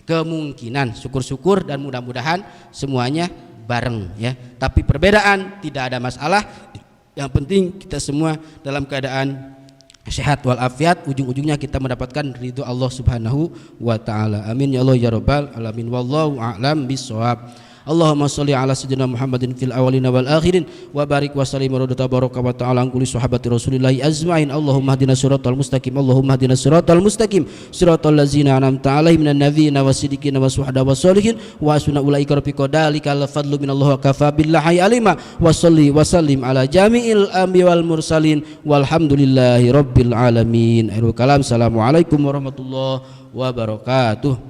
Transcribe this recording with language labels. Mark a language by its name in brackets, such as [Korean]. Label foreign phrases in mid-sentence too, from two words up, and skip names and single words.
[Indonesian] Kemungkinan, syukur-syukur dan mudah-mudahan semuanya bareng ya. Tapi perbedaan tidak ada masalah. Yang penting kita semua dalam keadaan sehat walafiat, ujung-ujungnya kita mendapatkan ridho [Arabic] الله سبحانه وتعالى. آمين يا الله يا رب العالمين والله أعلم بالصواب. اللهم صل على سيدنا محمد في الأولين والآخرين وبارك وسلم وتبارك وتعالى عن كل صحابة رسول الله أجمعين. اللهم اهدنا الصراط المستقيم اللهم اهدنا الصراط المستقيم. Allahumma hdina siratal mustaqim. صراط الذين أنعمت عليهم من النبيين والصديقين والشهداء والصالحين وحسن أولئك رفيقا. ذلك الفضل من الله وكفى بالله عليما. وصل وسلم على جميع الأنبياء والمرسلين والحمد لله رب العالمين. آخر الكلام. السلام عليكم ورحمة الله وبركاته.